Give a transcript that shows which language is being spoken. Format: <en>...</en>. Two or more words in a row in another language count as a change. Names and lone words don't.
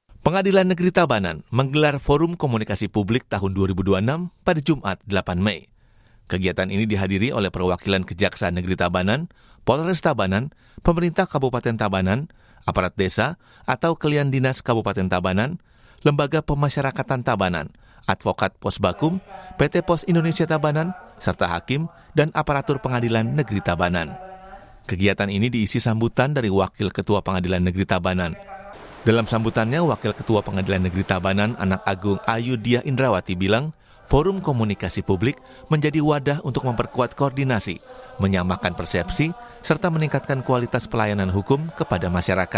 <id>Pengadilan Negeri Tabanan menggelar Forum Komunikasi Publik tahun 2026 pada Jumat 8 Mei. Kegiatan ini dihadiri oleh perwakilan Kejaksaan Negeri Tabanan, Polres Tabanan, pemerintah Kabupaten Tabanan, aparat desa atau Kelian Dinas Kabupaten Tabanan, Lembaga Pemasyarakatan Tabanan, Advokat Posbakum, PT Pos Indonesia Tabanan, serta hakim dan aparatur Pengadilan Negeri Tabanan. Kegiatan ini diisi sambutan dari Wakil Ketua Pengadilan Negeri Tabanan. Dalam sambutannya, Wakil Ketua Pengadilan Negeri Tabanan, Anak Agung Ayudhya Indrawati bilang, Forum Komunikasi Publik menjadi wadah untuk memperkuat koordinasi, menyamakan persepsi, serta meningkatkan kualitas pelayanan hukum kepada masyarakat.</id>